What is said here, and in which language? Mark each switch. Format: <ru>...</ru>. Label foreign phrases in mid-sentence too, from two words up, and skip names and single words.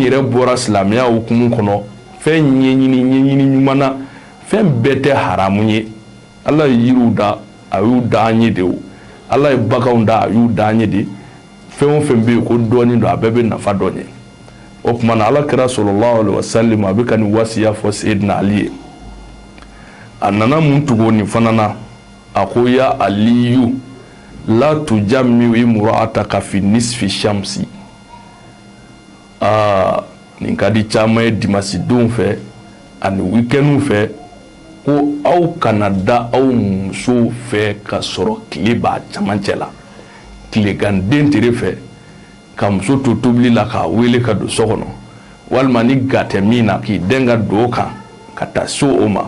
<bm>yɛrɛ bɔra silamɛya hukumu kɔnɔ fɛn ɲɛɲini ɲuman na fɛn bɛɛ tɛ haramu ye ala ye yiriw da a y'u da an ye de o ala ye baganw da a y'u da an ye de fɛn o fɛn bɛ yen ko dɔɔnin don a bɛɛ bɛ nafa dɔ ɲɛ o tuma na ala kira</bm> <ar>صلى الله عليه وسلم</ar> <bm>a bɛ ka nin wasiya fɔ Seydina Ali ye a nana mun tugu nin fana na a ko</bm> <ar>يا علي لا تجامع امرأتك في نصف الشمس</ar> <bm>nin ka di caman ye dimanche don fɛ ani weekend fɛ ko aw kana da aw muso fɛ ka sɔrɔ tile b'a camancɛ la tileganden tere fɛ ka muso to tobili la k'a wele ka don so kɔnɔ walima ni ga tɛ min na k'i den ka don kan ka taa so o ma.</bm>